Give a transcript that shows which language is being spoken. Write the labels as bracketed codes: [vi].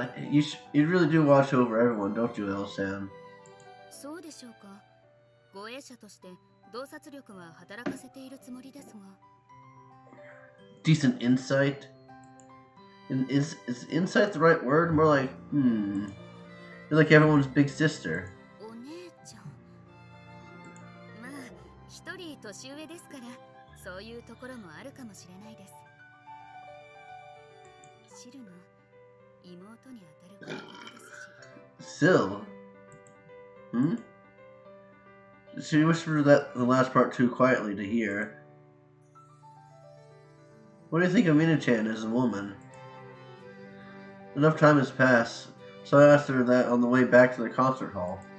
[en] You really do watch over everyone, don't you, Elsan? [ja] そうでしょうか。護衛者として洞察力は働かせているつもりですが。 [en] Decent insight? Is insight the right word? More like, You're like everyone's big sister. [ja] お姉ちゃん。まあ、一人年上ですから、そういうところもあるかもしれないです。シルの妹に当たることですし。 [en] Syl? She whispered that the last part too quietly to hear. What do you think of Mina-chan as a woman? Enough time has passed, so I asked her that on the way back to the concert hall.